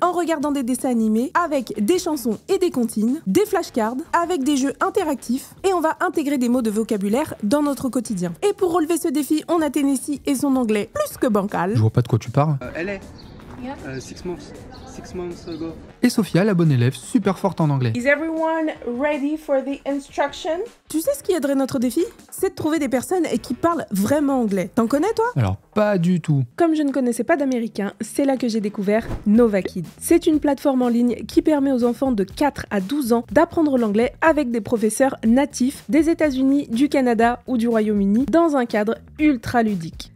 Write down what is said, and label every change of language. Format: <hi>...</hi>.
<fr>En regardant des dessins animés, avec des chansons et des comptines, des flashcards, avec des jeux interactifs, et on va intégrer des mots de vocabulaire dans notre quotidien. Et pour relever ce défi, on a Tennessee et son anglais plus que bancal. Je vois pas de quoi tu parles. Elle est 6 months ago. Et Sophia, la bonne élève, super forte en anglais.</fr> <en>Is everyone ready for the instruction?</en> <fr>Tu sais ce qui aiderait notre défi? C'est de trouver des personnes qui parlent vraiment anglais. T'en connais toi? Alors, pas du tout. Comme je ne connaissais pas d'américain, c'est là que j'ai découvert Nova Kids. C'est une plateforme en ligne qui permet aux enfants de 4 à 12 ans d'apprendre l'anglais avec des professeurs natifs des États-Unis, du Canada ou du Royaume-Uni dans un cadre ultra ludique.</fr>